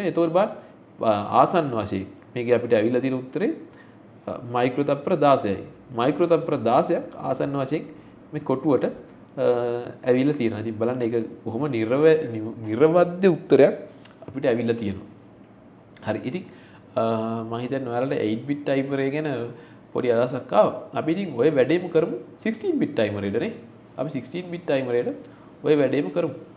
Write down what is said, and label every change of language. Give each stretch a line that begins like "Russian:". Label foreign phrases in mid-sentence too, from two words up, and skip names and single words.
Sinhala: එතකොට බලන්න ආසන්න වශයෙන් මේක අපිට ඇවිල්ලා තියෙන උත්තරේ මයික්‍රෝ තප්පර 16යි. මයික්‍රෝ තප්පර 16ක් ආසන්න වශයෙන් මේ කොටුවට ඇවිල්ලා තියෙනවා. ඉතින් බලන්න ඒක කොහොම නිර්වද්‍ය උත්තරයක් අපිට ඇවිල්ලා තියෙනවා. හරි. ඉතින් මම හිතන්නේ ඔයාලට 8
English: bit timer
Sinhala: එක ගැන පොඩි අදහසක් ආවා. අපි ඉතින් ওই වැඩේම කරමු 16
English: bit timer
Sinhala: එකට නේ. අපි 16
English: bit timer
Sinhala: එකට ওই වැඩේම කරමු.